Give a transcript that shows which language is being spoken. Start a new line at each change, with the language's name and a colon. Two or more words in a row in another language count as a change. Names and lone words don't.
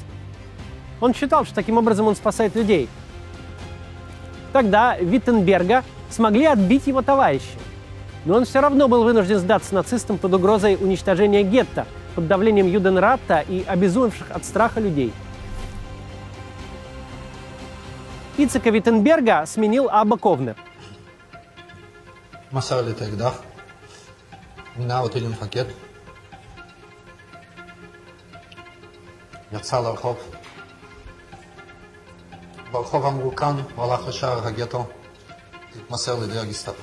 Russian: Он считал, что таким образом он спасает людей. Тогда Виттенберга смогли отбить его товарищи. Но он все равно был вынужден сдаться нацистам под угрозой уничтожения гетто, под давлением Юденрата и обезумевших от страха людей. Ицека Виттенберга сменил Абба Ковнер.
Hebrew: מסר לי את האקדח, מינה אותי למפקד, יצא לרחוב. ברחוב אמרו כאן, הוא הלך לשער הגטו, התמסר לידי הגסטאפו.